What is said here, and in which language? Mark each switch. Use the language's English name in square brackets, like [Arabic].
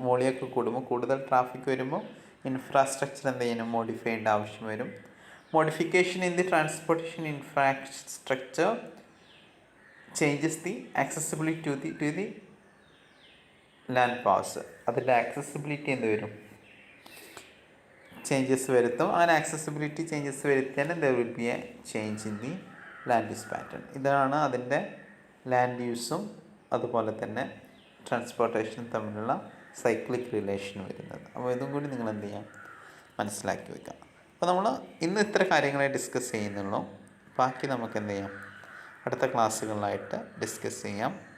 [Malayalam] വോളിയൊക്കെ കൂടുമ്പോൾ, കൂടുതൽ ട്രാഫിക് വരുമ്പോൾ ഇൻഫ്രാസ്ട്രക്ചർ എന്ത് ചെയ്യണം, മോഡിഫൈ ചെയ്യേണ്ട ആവശ്യം വരും. [English] Modification in the transportation infrastructure changes the accessibility to the land parcel. [Malayalam] അതിൻ്റെ ആക്സസിബിലിറ്റി എന്ത് വരും, ചേഞ്ചസ് വരുത്തും. അങ്ങനെ ആക്സസിബിലിറ്റി ചേഞ്ചസ് വരുത്തിയാൽ [English] there will be a change in the land use pattern. [Malayalam] ഇതാണ് അതിൻ്റെ ലാൻഡ് യൂസും അതുപോലെ തന്നെ ട്രാൻസ്പോർട്ടേഷൻ തമ്മിലുള്ള സൈക്ലിക് റിലേഷൻ വരുന്നത്. അപ്പോൾ ഇതും കൂടി നിങ്ങൾ എന്ത് ചെയ്യാം, മനസ്സിലാക്കി വെക്കാം. അപ്പോൾ നമ്മൾ ഇന്ന് ഇത്ര കാര്യങ്ങളെ ഡിസ്കസ് ചെയ്യുന്നുള്ളൂ. ബാക്കി നമുക്ക് എന്ത് ചെയ്യാം, അടുത്ത ക്ലാസ്സുകളിലായിട്ട് ഡിസ്കസ് ചെയ്യാം.